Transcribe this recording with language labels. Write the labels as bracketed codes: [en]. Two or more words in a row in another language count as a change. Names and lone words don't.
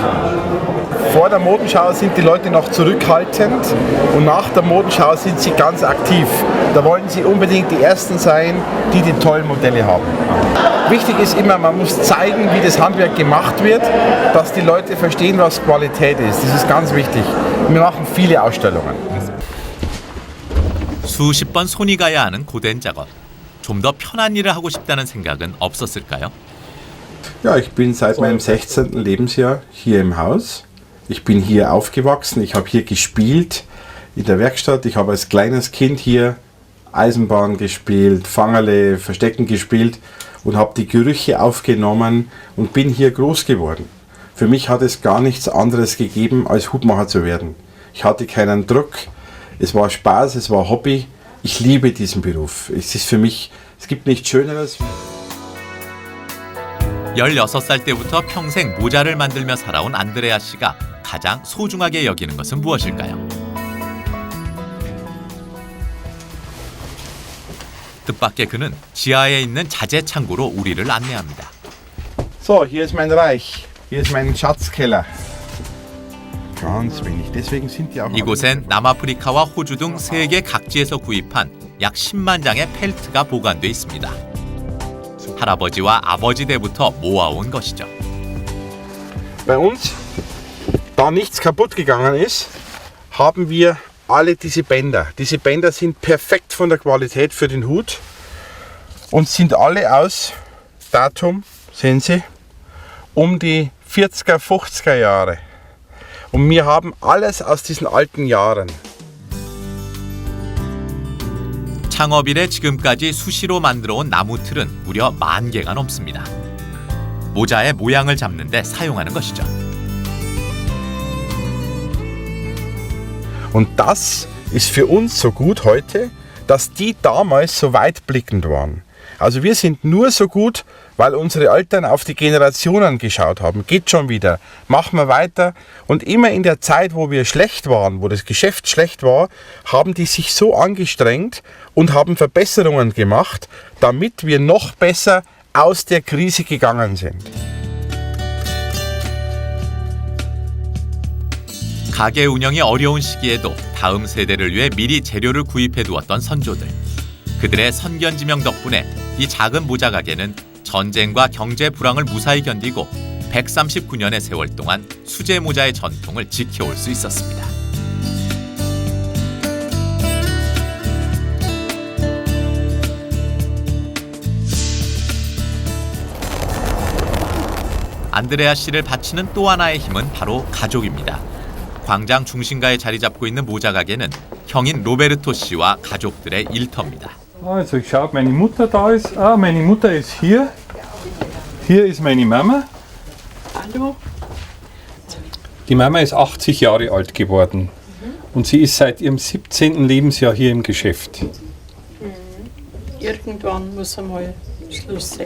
[de] Vor der Modenschau sind die Leute noch zurückhaltend und nach der Modenschau sind sie ganz aktiv. Da wollen sie unbedingt die Ersten sein, die die tollen Modelle haben. Wichtig ist immer, man muss zeigen, wie das Handwerk gemacht wird, dass die Leute verstehen, was Qualität ist. Das ist ganz wichtig. Wir machen viele Ausstellungen. [ko] 수십 번 손이 가야 하는 고된 작업. 좀 더 편한 일을 하고 싶다는 생각은 없었을까요? [de] Ja, ich bin seit meinem 16. Lebensjahr hier im Haus. Ich bin hier aufgewachsen, ich habe hier gespielt in der Werkstatt. Ich habe als kleines Kind hier Eisenbahn gespielt, Fangerle, Verstecken gespielt und habe die Gerüche aufgenommen und bin hier groß geworden. Für mich hat es gar nichts anderes gegeben, als Hutmacher zu werden. Ich hatte keinen Druck, es war Spaß, es war Hobby. Ich liebe diesen Beruf. Es ist für mich, es gibt nichts Schöneres. [ko] 16살 때부터 평생 모자를 만들며 살아온 안드레아 씨가 가장 소중하게 여기는 것은 무엇일까요? 뜻밖의 그는 지하에 있는 자재 창고로 우리를 안내합니다. [de] So, hier ist mein Reich. Hier ist mein Schatzkeller. Ganz wenig. Deswegen sind die auch. [ko] 이곳엔 남아프리카와 호주 등 세계 각지에서 구입한 약 10만 장의 펠트가 보관돼 있습니다. 할아버지와 아버지 때부터 모아온 것이죠. [de] Bei uns, da nichts kaputt gegangen ist, haben wir alle diese Bänder. Diese Bänder sind perfekt von der Qualität für den Hut und sind alle aus Datum, sehen Sie, um die 40er, 50er Jahre. Und wir haben alles aus diesen alten Jahren. [ko] 창업 이래 지금까지 수시로 만들어온 나무 틀은 무려 10,000개가 넘습니다. 모자의 모양을 잡는 데 사용하는 것이죠. [de] Und das ist für uns so gut heute, dass die damals so weitblickend waren. Also wir sind nur so gut, weil unsere Eltern auf die Generationen geschaut haben. Geht schon wieder, machen wir weiter. Und immer in der Zeit, wo wir schlecht waren, wo das Geschäft schlecht war, haben die sich so angestrengt und haben Verbesserungen gemacht, damit wir noch besser aus der Krise gegangen sind. [ko] 가게 운영이 어려운 시기에도 다음 세대를 위해 미리 재료를 구입해 두었던 선조들. 그들의 선견지명 덕분에 이 작은 모자 가게는 전쟁과 경제 불황을 무사히 견디고 139년의 세월 동안 수제 모자의 전통을 지켜올 수 있었습니다. 안드레아 씨를 바치는 또 하나의 힘은 바로 가족입니다. 광장 중심가에 자리 잡고 있는 모자 가게는 형인 로베르토 씨와 가족들의 일터입니다. [de] Also ich schaue, ob meine Mutter da ist. Ah, meine Mutter ist hier. Hier ist meine Mama. Hallo. Die Mama ist 80 Jahre alt geworden. Und sie ist seit ihrem 17. Lebensjahr hier im Geschäft. Irgendwann muss einmal Schluss sein.